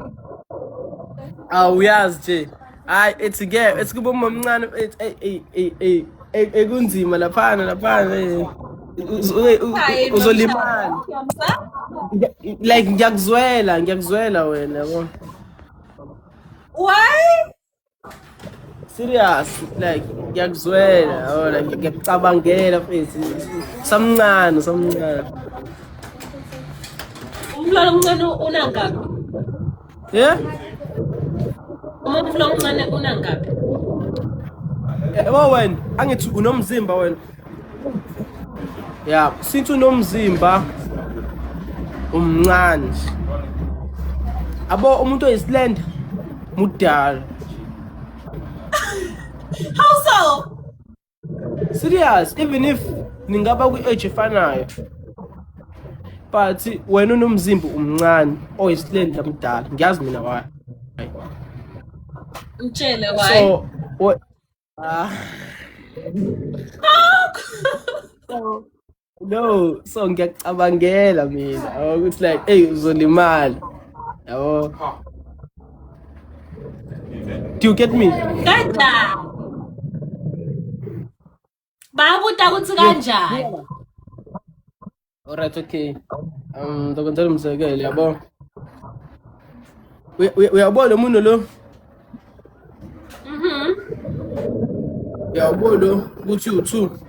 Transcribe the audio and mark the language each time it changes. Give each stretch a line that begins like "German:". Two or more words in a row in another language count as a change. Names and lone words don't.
Zulu: Awuyazi nje. Hayi ethi kuba mamncane ekunzima laphana. Uzolimala. Like ngiyakuzwela wena yabo.
English: why? Serious like
Zulu: ngiyakuzwela or like ngiyacabangela mfethu. Samncane. Umfula omncane unangaphi?
English: Yeah?
Zulu: Umfula omncane unangaphi? Yabo wena angithi unomzimba wena.
English: Yeah, since
Zulu: unomzimba umncane. Abo umuntu oyislend mudala.
English: How so? Serious, even if
Zulu: ningaba ku-age efanayo. But wena unomzimba umncane oyislend mdala. Ngiyazi mina why. Mtshele why?
English: So what no, so
Zulu: ngiyacabangela mina ukuthi like hey uzolimala. Yabo.
English: Do you get me?
Zulu: Kanjani? Babuta ukuthi kanjani?
English: Alright, okay.
Xhosa: Ndokwenzela umzekelo yabo.
Zulu: Uyabona umuntu lo? Uyabona ukuthi u2.